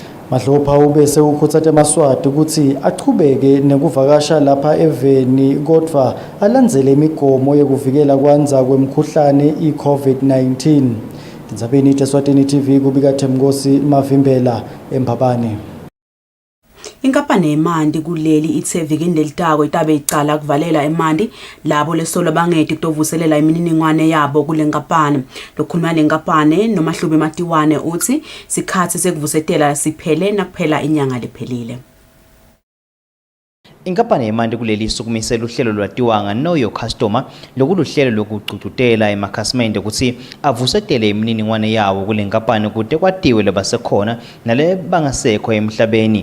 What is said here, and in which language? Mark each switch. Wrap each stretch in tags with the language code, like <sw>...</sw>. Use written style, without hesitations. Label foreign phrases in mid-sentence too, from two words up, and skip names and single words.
<ss>Madlopha ubese ukhuthathe emaswati ukuthi aqhubeke nekuvakasha lapha eveni kodwa alandzele imigomo yokuvikela kwanza kwemkhuhlane i-COVID-19. Tindzabeni Eswatini TV kubika Themkosi Mavimbela eMbabane. Inkampani yeMandi kuleli ithe vikini lelitako itabe icala kuvalela eMandi labo lesolo bangedi kutovuselela imininingwane yabo kule nkampani. Lokhuluma lenkampani noMahlubi Matiwane uthi sikhathi sekuvusetela siphele nakuphela inyanga lephelile. Inkampani yeMandi kuleli sukumisela uhlelo lwatiwanga Know Your Customer lokuluhlelo lokucututela emakhasimende ukuthi avusetele imininingwane yawo kule nkampani kude kwatiwe lebasekhona nale bangasekho emhlabeni.</ss>